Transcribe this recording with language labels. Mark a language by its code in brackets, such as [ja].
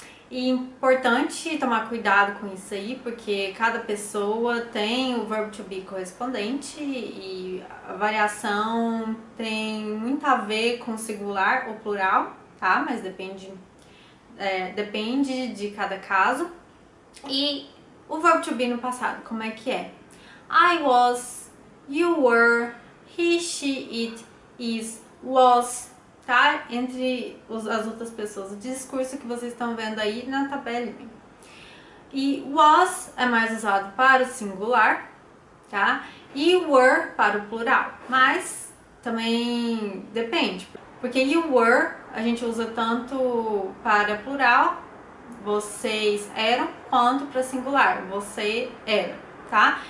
[pt] E importante tomar cuidado com isso aí, porque cada pessoa tem o verbo to be correspondente e a variação tem muito a ver com singular ou plural, tá? Mas depende de cada caso. E o verbo to be no passado, como é que é? [en] I was, you were, he, she, it, is, was, tá? [pt] Entre as outras pessoas. O discurso que vocês estão vendo aí na tabelinha. E was é mais usado para o singular, tá? E were para o plural. Mas também depende. Porque [en] you were [pt] a gente usa tanto para plural, vocês eram, quanto para singular, você era, tá?